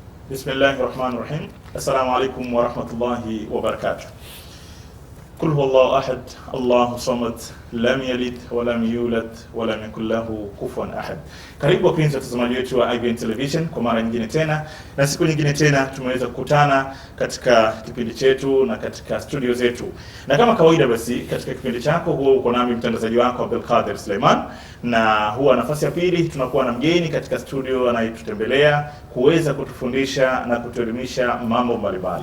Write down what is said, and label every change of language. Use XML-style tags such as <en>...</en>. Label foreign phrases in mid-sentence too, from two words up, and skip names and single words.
<ar>بسم الله الرحمن الرحيم السلام عليكم ورحمة الله وبركاته. قل هو الله أحد الله الصمد لم يلد ولم يولد ولم يكن له كفوا أحد.</ar> <sw>Karibu wapenzi watazamaji wetu wa IBN Television kwa mara nyingine tena, na siku nyingine tena tumeweza kukutana katika kipindi chetu na katika studio zetu. Na kama kawaida basi katika kipindi chako huwa uko nami mtangazaji wako Abdulkadir Suleiman, na huwa nafasi ya pili tunakuwa na mgeni katika studio anayetutembelea kuweza kutufundisha na kutuelimisha mambo mbalimbali.</sw>